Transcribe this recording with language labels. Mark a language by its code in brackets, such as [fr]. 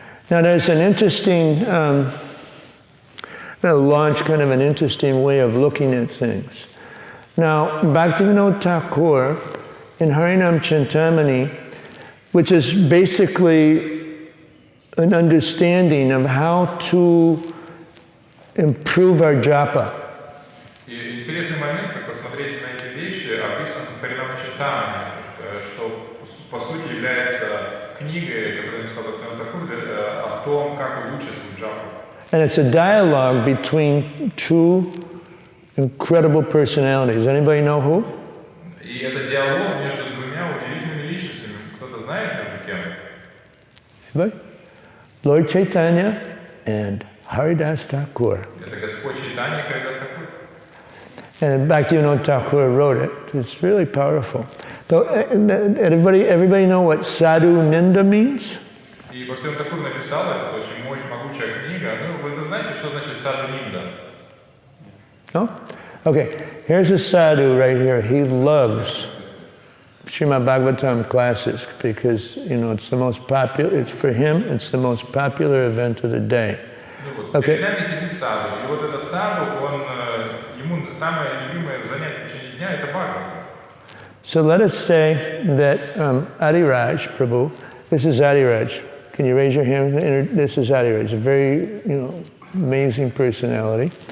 [en] Now there's an interesting, I'm going to launch kind of an interesting way of looking at things. Now, Bhaktivinoda Thakur in Harinam Chintamani, which is basically an understanding of how to improve our japa. [ru] И интересный момент, как посмотреть на эти вещи, описан в Харинам Чинтамани, что по сути является книгой, которую написал Бхактивинода Тхакур, о том, как улучшить свою джапу. [en] And it's a dialogue between two incredible personalities. Anybody know who? [ru] И это диалог между двумя удивительными личностями. Кто-то знает между кем? [en] Anybody? Lord Chaitanya and Haridas Thakur. [ru] Это Господь Чайтанья и Харидас Тхакур. [en] And Bhaktivinoda Thakur wrote it. It's really powerful. So, everybody know what sadhu ninda means? [ru] И Бхактивинода Тхакур написал это, очень могучая книга. Ну, вы знаете, что значит саду нинда? [en] No? Okay, here's a sadhu right here. He loves Srimad Bhagavatam classes because, you know, it's the most popular, it's for him, it's the most popular event of the day. Okay. [ru] Перед нами сидит саду. И вот этот саду, ему самое любимое занятие в течение дня – это Бхагават. [en] So let us say that Adiraj Prabhu, this is Adiraj. Can you raise your hand? This is Adiraj, a very, amazing personality.